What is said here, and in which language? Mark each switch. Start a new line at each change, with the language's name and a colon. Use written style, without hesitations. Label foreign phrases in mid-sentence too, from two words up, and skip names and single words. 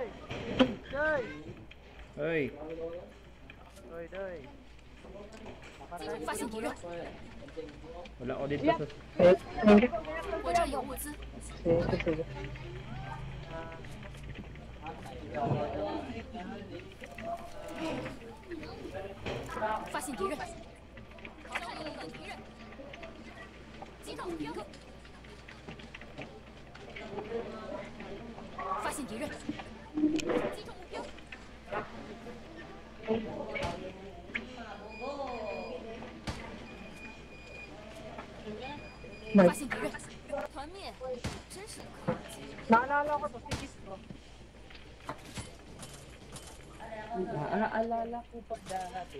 Filipino: Hoy! Hoy! Hoy, hoy.
Chinese: 发现敌人，
Filipino: Wala ako dito sa...
Chinese: 我这里有物资。
Filipino: Sige, sige.
Chinese: 发现敌人，敌人，击到目标。发现敌人，击中目标。发现敌人，团灭，真是不可思议。
Filipino: Naalala ko to, si Gistro. Naaalala ko pa dati.